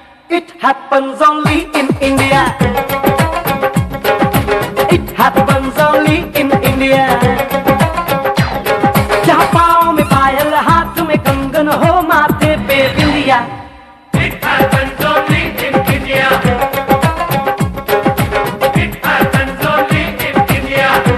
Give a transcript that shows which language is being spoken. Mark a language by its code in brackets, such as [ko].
[en] It happens only in India. It happens only in India. [hi] जहाँ पाँव में पायल, हाथ में कंगन हो, माथे पे बिंदिया। [en] It happens only in India. It happens only in India.